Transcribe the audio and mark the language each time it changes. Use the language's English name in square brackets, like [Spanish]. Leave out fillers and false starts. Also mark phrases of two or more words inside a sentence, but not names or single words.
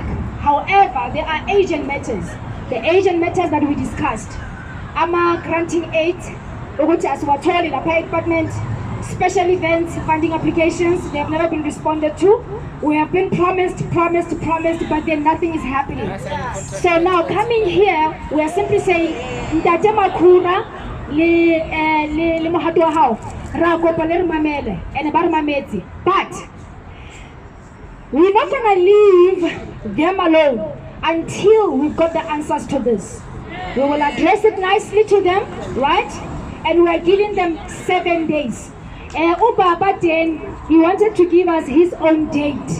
[English] However, there are agent matters. The agent matters that we discussed. AMA granting aid, as we told in the department, special events, funding applications, they have never been responded to. We have been promised, but then nothing is happening. So now coming here, we are simply saying, [Southern Sotho] Ntate Makhura, le mohato hao, ra kopa le mamele, ene ba re mametse. [English] But we're not going to leave them alone until we've got the answers to this. We will address it nicely to them, right? And we are giving them 7 days. Ubaba then, he wanted to give us his own date.